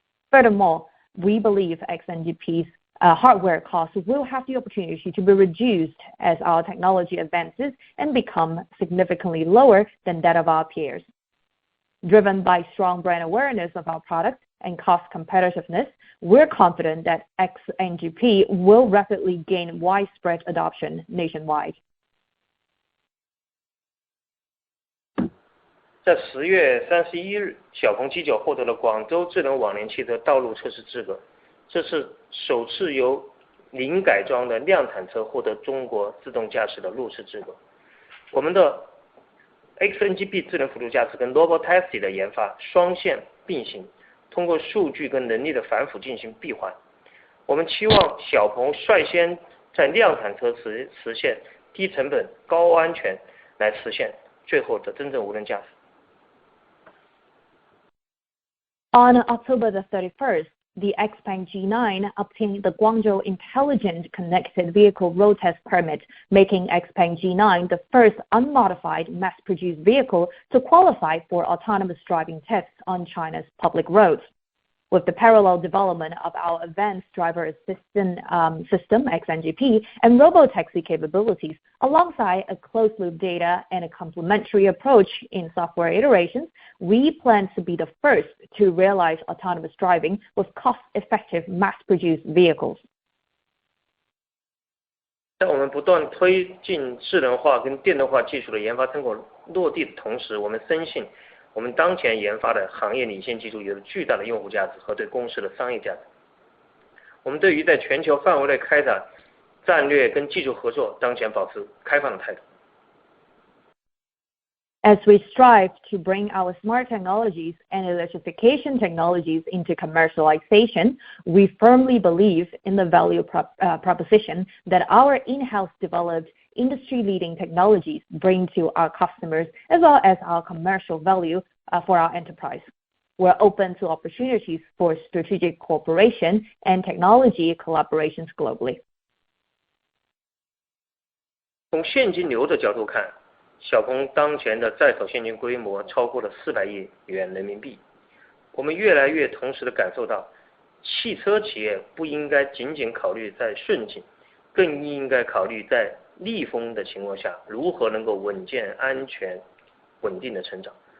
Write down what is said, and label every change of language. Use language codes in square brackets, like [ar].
[en] Furthermore, we believe XNGP's hardware costs will have the opportunity to be reduced as our technology advances and become significantly lower than that of our peers. Driven by strong brand awareness of our product and cost competitiveness, we're confident that XNGP will rapidly gain widespread adoption nationwide. [zh] 在10月31日，小鹏 G9 获得了广州智能网联汽车道路测试资格，这是首次由零改装的量产车获得中国自动驾驶的路试资格。我们的 XNGP 智能辅助驾驶跟 Robotaxi 的研发双线并行，通过数据跟能力的反腐进行闭环。我们期望小鹏率先在量产车实现低成本、高安全，来实现最后的真正无人驾驶。 [en] On October the 31st, the XPeng G9 obtained the Guangzhou Intelligent Connected Vehicle Road Test Permit, making XPeng G9 the first unmodified mass-produced vehicle to qualify for autonomous driving tests on China's public roads. With the parallel development of our advanced driver assistance system, XNGP, and robotaxi capabilities, alongside a closed-loop data and a complementary approach in software iterations, we plan to be the first to realize autonomous driving with cost-effective mass-produced vehicles. [zh] 在我们不断推进智能化跟电动化技术的研发成果落地的同时，我们深信我们当前研发的行业领先技术有着巨大的用户价值和对公司的商业价值。我们对于在全球范围内开展战略跟技术合作，当前保持开放的态度。 [en] As we strive to bring our smart technologies and electrification technologies into commercialization, we firmly believe in the value proposition that our in-house developed industry-leading technologies bring to our customers, as well as our commercial value for our enterprise. We're open to opportunities for strategic cooperation and technology collaborations globally. [zh] 从现金流的角度看，小鹏当前的在手现金规模超过了400亿元人民币。我们越来越同时地感受到，汽车企业不应该仅仅考虑在顺境，更应该考虑在逆风的情况下如何能够稳健、安全、稳定的成长。